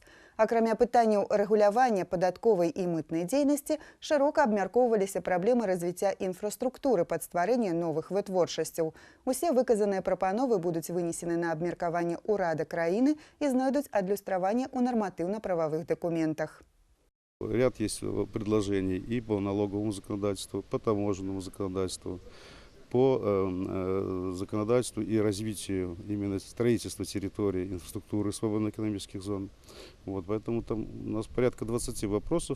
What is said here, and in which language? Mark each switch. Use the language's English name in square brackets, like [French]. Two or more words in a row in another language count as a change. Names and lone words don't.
[Belarusian] Акрамя пытанняў рэгулявання падатковай і мытнай дзейнасці, шырока абмяркоўваліся праблемы развіцця інфраструктуры пад стварэнне новых вытворчасцяў. Усе выказаныя прапановы будуць вынесены на абмеркаванне ўрада краіны і знойдуць адлюстраванне ў нарматыўна-прававых дакументах. [Russian] Ряд есть предложений и по налоговому законодательству, по таможенному законодательству, по законодательству и развитию именно строительства территории, инфраструктуры свободных экономических зон. Вот, поэтому там у нас порядка 20 вопросов.